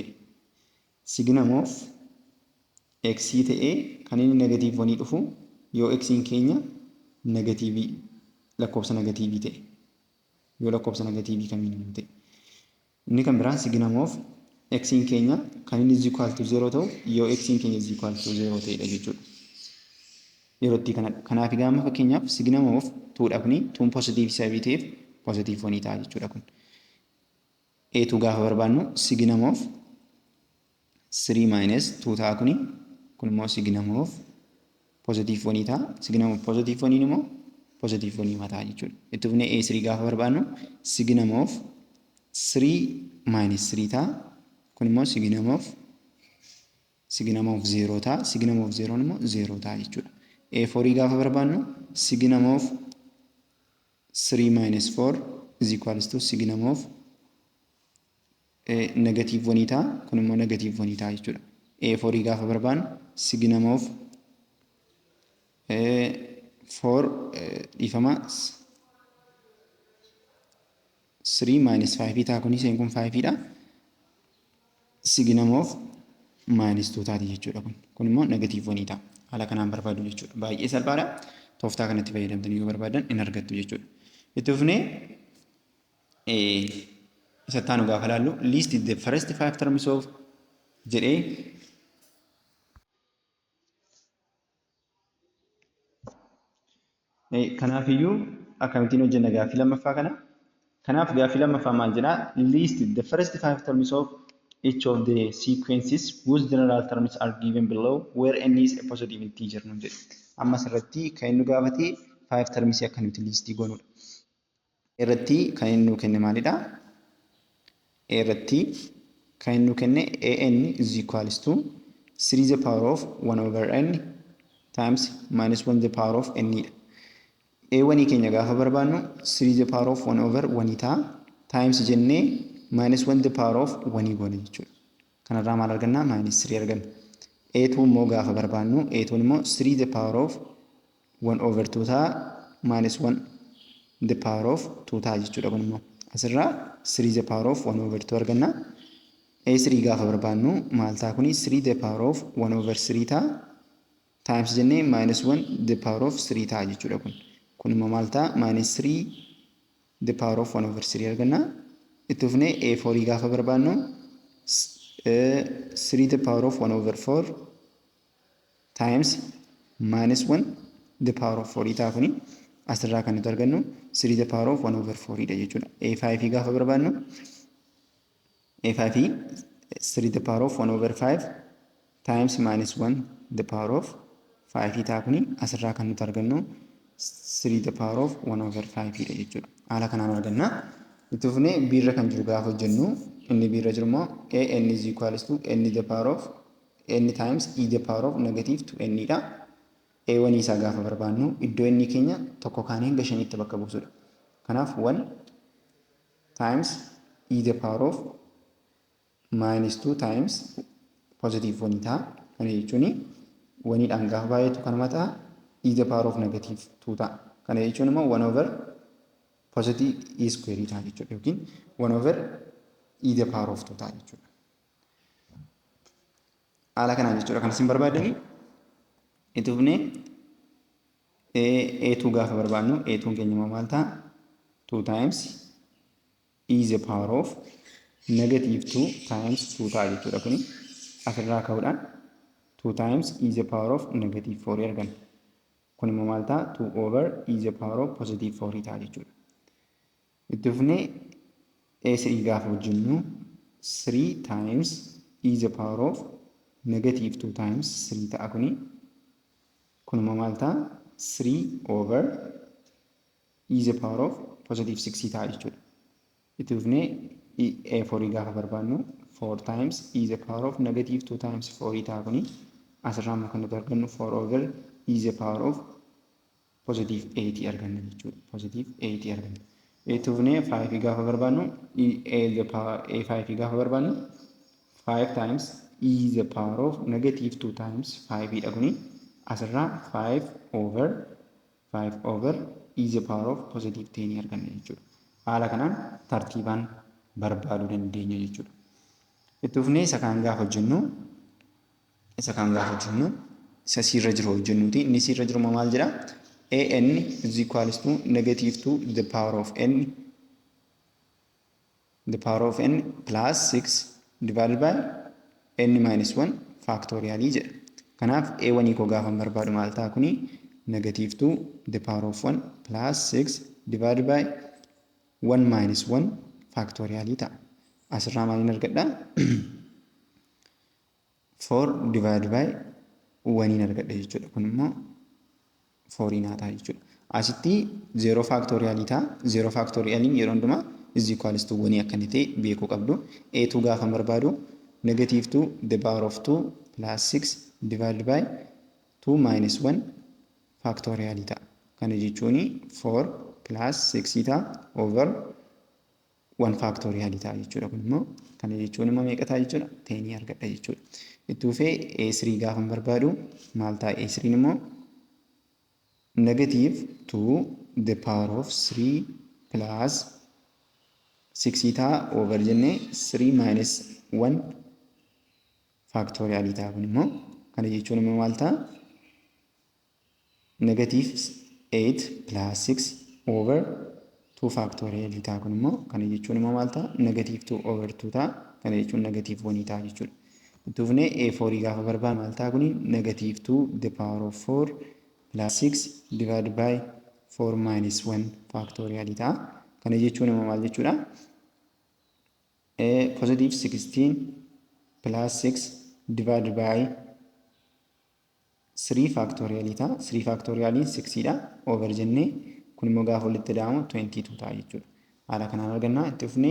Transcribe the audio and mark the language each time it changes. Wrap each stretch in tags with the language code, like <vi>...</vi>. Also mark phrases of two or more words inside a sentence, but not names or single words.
<en>Signum of x</en> <om>ta'ee kan inni negative 1 dhufu yoo x keenya negative lakkoofsa negative ta'e. Yoo lakkoofsa negative kamiin ta'e. Inni kan biraan</om> <en>signum of x</en> <om>keenya kan inni</om> <en>is equal to 0</en> <om>ta'u yoo x keenya</om> <en>is equal to 0</en> <om>ta'edha jechuudha. Yerootti kanaaf gaafa fakkeenyaaf</om> <en>signum of 2</en> <om>dha kuni 2 positive sababii ta'eef positive 1 ta'a jechuudha kun. A2 gaafa barbaannu</om> <en>signum of 3 minus 2</en> <om>ta'a kuni kun immoo</om> <en>signum of positive 1</en> <om>ta'a.</om> <en>Signum of positive 1</en> <om>immoo positive 1 ta'a jechuudha. Itti fufnee A3 gaafa barbaannu</om> <en>signum of 3 minus 3</en> <om>ta'a. Kun immoo</om> <en>signum of 0</en> <om>ta'a.</om> <en>Signum of 0</en> <om>immoo 0 ta'a jechuudha. A4 gaafa barbaannu</om> <en>signum of 3 minus 4 is equals to signum of negative 1</en> <om>ta'a. Kun immoo negative 1 ta'a jechuudha. A4 gaafa barbaannu</om> <en>signum of 4</en> <om>dhiifama 3 minus 5 ta'a. Kun iseen kun 5 dha.</om> <en>Signum of minus 2</en> <om>taati jechuudha kun. Kun immoo negative 1 ta'a. Haala kanaan barbaadu jechuudha. Baay'ee salphaadha. Tooftaa kanatti fayyadamtanii yoo barbaadan in argattu jechuudha. Itti fufnee isa taanu gaafa laallu</om> <en>list the first 5 terms of</en> <om>jedhee kanaafiyyuu akkamittiin hojjenna gaaffii lammaffaa kana? Kanaaf gaaffii lammaffaa maal jedhaa?</om> <en>List the first 5 terms of each of the sequences whose general terms are given below where n is a positive integer</en> <om>nu jedhu. Amma asirratti kan inni gaafate 5 terms akka nuti listii goonudha. Irratti kan inni nu kenne maalidha? A irratti kan inni nu kenne</om> <en>an is equals to 3 the power of 1 over n times minus 1 the power of n</en> <om>dha. A1 keenya gaafa barbaannu</om> <en>3 the power of 1 over 1</en> <om>ta'a times jennee</om> <en>minus 1 the power of 1</en> <om>goone jechuudha. Kanarraa maal arganna? Minus 3 arganna. A2 immoo gaafa barbaannu A2 immoo</om> <en>3 the power of 1 over 2</en> <om>ta'a</om> <en>minus 1 the power of 2</en> <om>ta'a jechuudha. Kun immoo asirraa</om> <en>3 the power of 1 over 2</en> <om>arganna. A3 gaafa barbaannu maal ta'a kuni</om> <en>3 the power of 1 over 3</en> <om>ta'a times jennee</om> <en>minus 1 the power of 3</en> <om>ta'a jechuudha. Kun immoo maal ta'a?</om> <en>Minus 3 the power of 1 over 3</en> <om>arganna. Itti fufnee A4 gaafa barbaannu</om> <en>3 the power of 1 over 4 times minus 1 the power of 4</en> <om>ta'a kuni asirraa kan nuti argannu</om> <en>3 the power of 1 over 4</en> <om>dha jechuudha. A5 gaafa barbaannu A5</om> <en>3 the power of 1 over 5 times minus 1 the power of 5</en> <om>ta'a kuni asirraa kan nuti argannu</om> <en>3 the power of 1 over 5</en> <om>dha jechuudha. Haala kanaan arganna. Itti fufnee B irra kan jiru gaafa hojjennu inni B irra jiru immoo</om> <en>an is equals to n the power of n times e the power of negative 2n</en> <om>dha. A1 isaa gaafa barbaannu iddoo inni keenya tokko kaanee hanga shanitti bakka buusudha. Kanaaf</om> <en>1 times e the power of minus 2 times positive 1</en> <om>ta'a. Kana jechuun 1 dhaan gaafa baay'atu kanuma ta'a</om> <en>e the power of negative 2</en> <om>ta'a. Kana jechuun immoo</om> <en>1 over positive e square</en> <om>ta'a jechuudha yookiin</om> <en>1 over e the power of 2</en> <om>ta'a jechuudha. Haala kanaan jechuudha kan isin barbaadani. Itti fufnee A2 gaafa barbaannu A2 keenya maal ta'a?</om> <en>2 times e the power of negative 2 times 2</en> <om>ta'a jechuudha. Kuni asirraa ka'uudhaan</om> <en>2 times e the power of negative 4</en> <om>arganna. Kun immoo maal ta'a?</om> <en>2 over e the power of positive 4</en> <om>ta'a jechuudha. Itti fufnee A3 gaafa hojjennu</om> <en>3 times e the power of negative 2 times 3</en> <om>ta'a kuni. Kun immoo maal ta'a?</om> <en>3 over e the power of positive 6</en> <om>ta'a jechuudha. Itti fufnee A4 gaafa barbaannu</om> <en>4 times e the power of negative 2 times 4</en> <om>ta'a kuni. Asirraa immoo kan nuti argannu</om> <en>4 over e the power of positive 8</en> <om>arganna jechuudha. Positive 8 arganna. Itti fufnee 5 gaafa barbaannu A5 gaafa barbaannu</om> <en>5 times e the power of negative 2 times 5</en> <om>dha kuni. Asirraa</om> <en>5 over e the power of positive 10</en> <om>arganna jechuudha. Haala kanaan tartiibaan barbaaduu dandeenya jechuudha. Itti fufnee isa kaan gaafa hojjennu isa sirra jiru hojjennuuti. Inni sirra jiru maal jedha?</om> <en>an is equals to negative 2 the power of n plus 6 divided by n minus 1 factorial jedha.</en> <om>Kanaaf A1 koo gaafa barbaadu maal ta'a kuni?</om> <en>Negative 2 the power of 1 plus 6 divided by 1 minus 1 factorial ta'a.</en> <om>Asirraa maaliin argadha?</om> <en>4 divided by 1</en> <om>argadha jechuudha. Kun immoo 4 ta'a jechuudha. Asitti 0 factorial ta'a. 0 factorialiin yeroo hundumaa</om> <en>is equals to 1</en> <om>akka inni ta'e beekuu qabdu.</om> <en>A2 gaafa barbaadu negative 2 the power of 2 plus 6 divided by 2 minus 1 factorial ta'a.</en> <om>Kana jechuun 4 plus 6 ta'a</om> <en>over 1 factorial</en> <om>ta'a jechuudha. Kun immoo kana jechuun immoo meeqa ta'a jechuudha? 10 argadha jechuudha. Itti fufee A3 gaafa barbaadu maal ta'a?</om> <en>A3 immoo negative 2 the power of 3 plus 6 ta'a over jennee 3 minus 1 factorial ta'a.</en> <om>Kun immoo kana jechuun immoo maal ta'a?</om> <en>Negative 8 plus 6 over 2 factorial ta'a.</en> <om>Kun immoo kana jechuun immoo maal ta'a?</om> <en>Negative 2 over 2</en> <om>ta'a. Kana jechuun negative 1 ta'a jechuudha. Itti fufnee A4 gaafa barbaadu maal ta'a kuni?</om> <en>Negative 2 the power of 4 plus 6 divided by 4 minus 1 factorial ta'a.</en> <om>Kana jechuun immoo maal jechuudha?</om> <en>Positive 16 plus 6 divided by 3 factorial ta'a.</en> <om>3 factorial 6 dha over jennee kun immoo gaafa walitti dabamu 22 ta'a jechuudha. Haala kanaan arganna.</om>